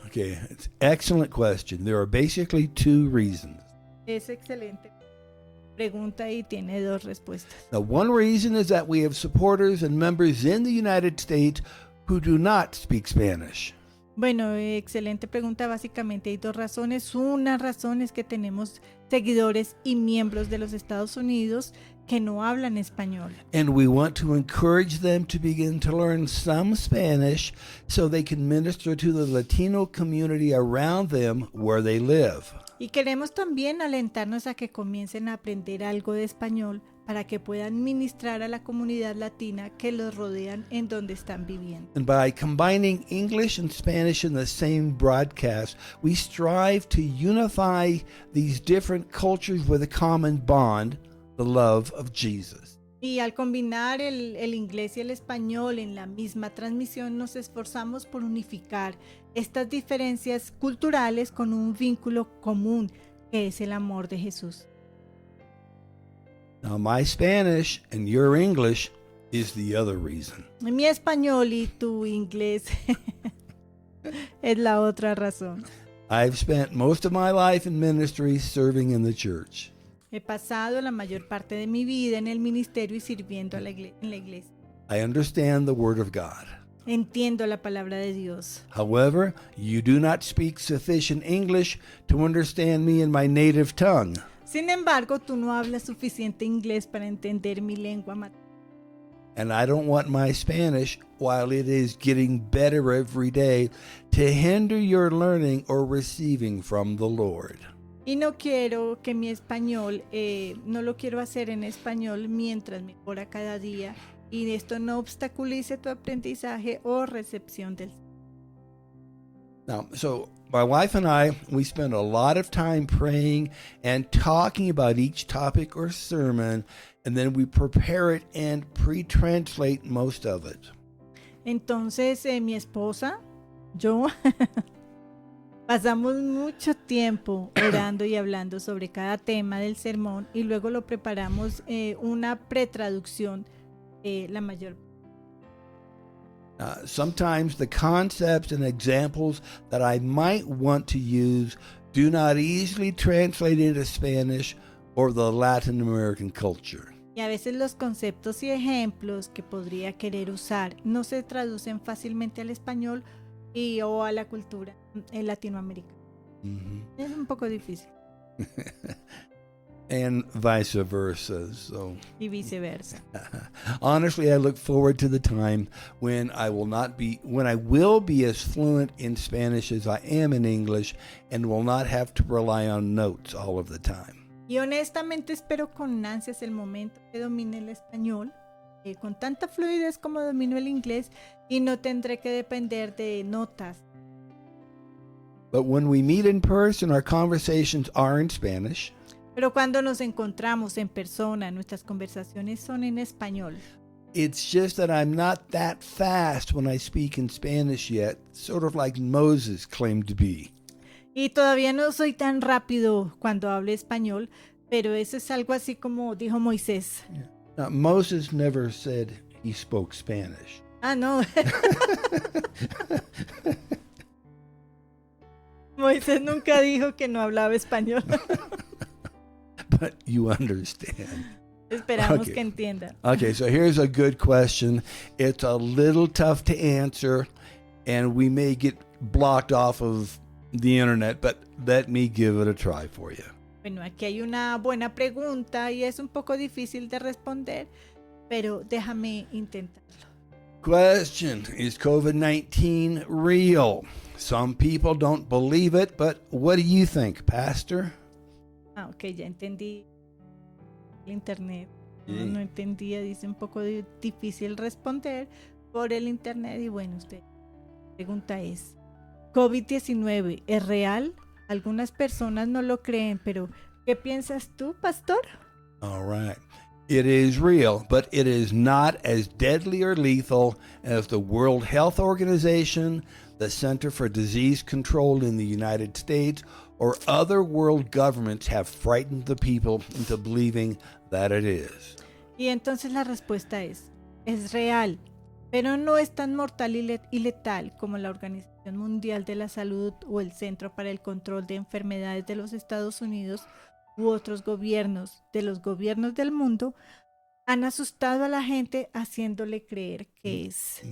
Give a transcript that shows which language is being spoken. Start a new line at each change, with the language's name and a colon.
English: Okay, it's an excellent question. There are basically two reasons.
Spanish: Es excelente pregunta y tiene dos respuestas.
English: Now, one reason is that we have supporters and members in the United States who do not speak Spanish.
Spanish: Bueno, excelente pregunta. Básicamente hay dos razones. Una razón es que tenemos seguidores y miembros de los Estados Unidos que no hablan español.
English: And we want to encourage them to begin to learn some Spanish so they can minister to the Latino community around them where they live.
Spanish: Y queremos también alentarnos a que comiencen a aprender algo de español para que puedan ministrar a la comunidad latina que los rodean en donde están viviendo.
English: And by combining English and Spanish in the same broadcast, we strive to unify these different cultures with a common bond, the love of Jesus.
Spanish: Y al combinar el inglés y el español en la misma transmisión, nos esforzamos por unificar estas diferencias culturales con un vínculo común, que es el amor de Jesús.
English: Now, my Spanish and your English is the other reason.
Spanish: Mi español y tu inglés es la otra razón.
English: I've spent most of my life in ministry serving in the church.
Spanish: He pasado la mayor parte de mi vida en el ministerio y sirviendo en la iglesia.
English: I understand the Word of God.
Spanish: Entiendo la palabra de Dios.
English: However, you do not speak sufficient English to understand me in my native tongue.
Spanish: Sin embargo, tú no hablas suficiente inglés para entender mi lengua materna.
English: And I don't want my Spanish, while it is getting better every day, to hinder your learning or receiving from the Lord.
Spanish: Y no quiero que mi español, no lo quiero hacer en español mientras mejora cada día y esto no obstaculice tu aprendizaje o recepción del.
English: Now, so my wife and I, we spend a lot of time praying and talking about each topic or sermon, and then we prepare it and pre-translate most of it.
Spanish: Entonces, mi esposa, yo, pasamos mucho tiempo orando y hablando sobre cada tema del sermón y luego lo preparamos una pretraducción la mayor.
English: Sometimes the concepts and examples that I might want to use do not easily translate into Spanish or the Latin American culture.
Spanish: Y a veces los conceptos y ejemplos que podría querer usar no se traducen fácilmente al español o a la cultura latinoamericana. Mm-hmm. Es un poco difícil.
English: And vice versa. So,
Spanish: y viceversa.
English: Honestly, I look forward to the time when I will be as fluent in Spanish as I am in English and will not have to rely on notes all of the time.
Spanish: Y honestamente espero con ansias el momento que domine el español con tanta fluidez como domino el inglés y no tendré que depender de notas.
English: But when we meet in person, our conversations are in Spanish.
Spanish: Pero cuando nos encontramos en persona, nuestras conversaciones son en español.
English: It's just that I'm not that fast when I speak in Spanish yet, sort of like Moses claimed to be.
Spanish: Y todavía no soy tan rápido cuando hablo español, pero eso es algo así como dijo Moisés.
English: Yeah. Now, Moses never said he spoke Spanish.
Spanish: Ah, no. Moisés nunca dijo que no hablaba español.
English: But you understand.
Spanish: Esperamos que entienda.
English: Okay, so here's a good question. It's a little tough to answer, and we may get blocked off of the internet, but let me give it a try for you. Bueno, aquí hay una buena pregunta y es un poco difícil de responder, pero déjame intentarlo. Question: is COVID-19 real? Some people don't believe it, but what do you think, Pastor?
Spanish: Ah, ok, ya entendí el internet. Sí. No entendía, dice un poco difícil responder por el internet. Y bueno, la pregunta es, ¿COVID-19 es real? Algunas personas no lo creen, pero ¿qué piensas tú, pastor?
English: All right. It is real, but it is not as deadly or lethal as the World Health Organization, the Center for Disease Control in the United States, or other world governments have frightened the people into believing that it is.
Spanish: Y entonces la respuesta es real, pero no es tan mortal y letal como la Organización Mundial de la Salud o el Centro para el Control de Enfermedades de los Estados Unidos u otros gobiernos de los gobiernos del mundo han asustado a la gente haciéndole creer que es.